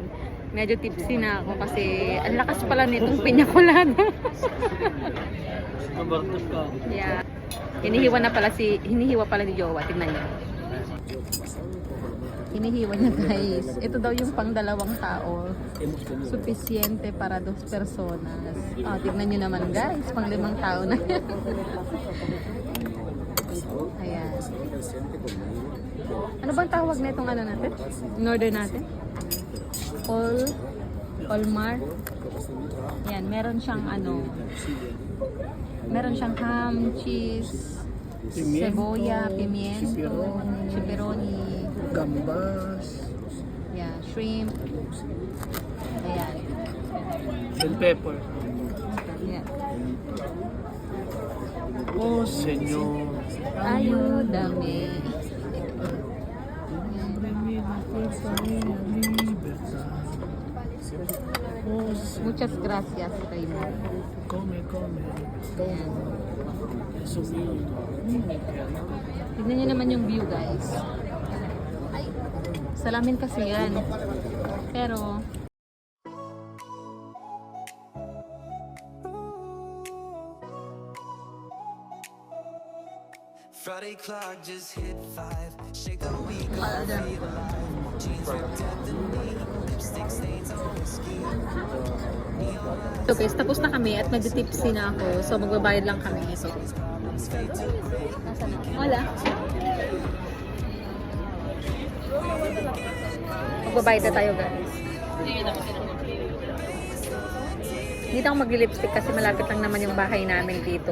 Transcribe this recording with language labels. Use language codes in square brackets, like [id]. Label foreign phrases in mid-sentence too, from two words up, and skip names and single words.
[tl] Medyo tipsy na ako kasi ang lakas pala nitong piña colada. Yeah. Hinihiwa pala ni Jowa. Tingnan niyo. Hinihiwa niya, guys. Ito daw yung pang 2 tao. [es] Suficiente para 2 personas. [tl] Tignan niyo naman, guys. Pang 5 tao na yan. Ayan. Ano bang tawag na itong natin? [en] In order [tl] natin? Allmart. Ayan, meron siyang meron siyang [en] ham, cheese, [es] cebolla, pimiento, pepperoni, Gambas. [tl] yeah, shrimp. Ayan. [en] Bell pepper. [tl] Ayan. Oh, senyor. [es] Ayúdame. Muchas gracias, Raymond. Come. [tl] Ayan. So, Tignan niyo naman yung view, guys. Ay, salamin kasi yan. Pero, [en] Friday clock just hit 5. Shake the week off, feel alive. Jeans ripped at the knee, lipstick stains on the skin. so guys, [tl] tapos na kami at nag-tipsy na ako. So, magbabayad lang kami. So, wala. Magbabayad na tayo, guys. Hindi na ako mag-lipstick kasi malapit lang naman yung bahay namin dito.